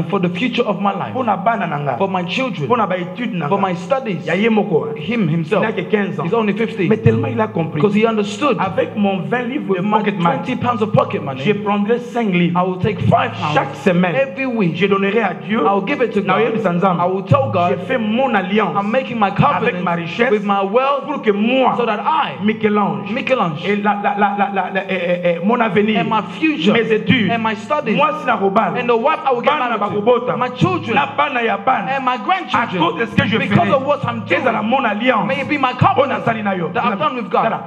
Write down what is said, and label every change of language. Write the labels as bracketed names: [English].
[English] and for the future of my life, for my children, for my studies. Him himself, [French] il a que 15 ans. [English] He's only 15. [French] Mais tellement il a compris. [English] Because he understood. [French] Avec mon 20 livres de [English] pocket money, 20 pounds of pocket money, [French] je prendrai 5 livres. [English] I will take 5 pounds. [French] Chaque semaine, [English] every week, [French] je donnerai à Dieu. [English] I will give it to God. I will tell God, [French] je fais mon alliance. [English] I'm making my covenant [French] avec ma richesse, [English] with my wealth, [French] pour que moi, [English] so that I, [French] Michel-Ange, et mon avenir, [English] and my future, [French] mes études, [English] and my studies, [Lingala] moi si na robal, [English] and the wife I will get married to, my children, and my grandchildren, [French] à cause de ce que je [English] because [French] ferai, [English] of what I'm doing, [French] mon alliance, [English] may it be my covenant that I've done with God.